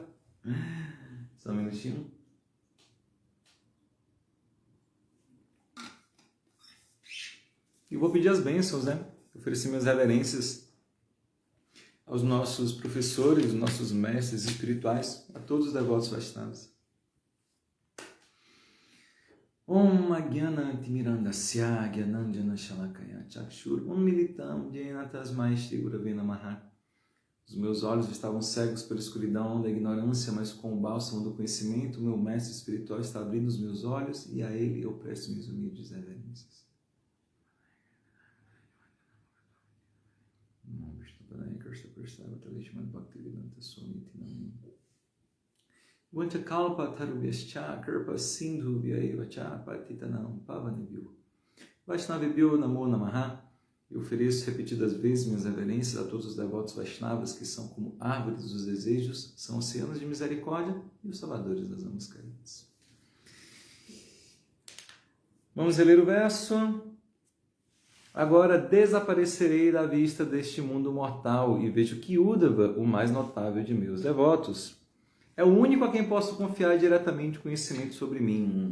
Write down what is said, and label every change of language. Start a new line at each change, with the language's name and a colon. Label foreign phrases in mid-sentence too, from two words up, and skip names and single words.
Portuguese: Só um minutinho. E vou pedir as bênçãos, né? Oferecer minhas reverências aos nossos professores, nossos mestres espirituais, a todos os devotos Vaishnavas.
Sanskrit: Om Agyananti Mirandasya Gyananjana Shalakaya Chakshur Om Militam Jena Tasmai Shri Gurave Namaha.
Portuguese: Os meus olhos estavam cegos pela escuridão da ignorância, mas com o bálsamo do conhecimento, meu mestre espiritual está abrindo os meus olhos e a ele eu presto minhas humildes reverências.
Sanskrit: Vanchakalpa tarubhyascha kirpa sindhu vyaivacha patitanam pavanebhyo. Vaishnavebhyo namo namaha.
Portuguese: Eu ofereço repetidas vezes minhas reverências a todos os devotos Vaishnavas que são como árvores dos desejos, são oceanos de misericórdia e os salvadores das almas carentes. Vamos reler o verso. Agora desaparecerei da vista deste mundo mortal e vejo que Uddhava, o mais notável de meus devotos, é o único a quem posso confiar diretamente o conhecimento sobre mim.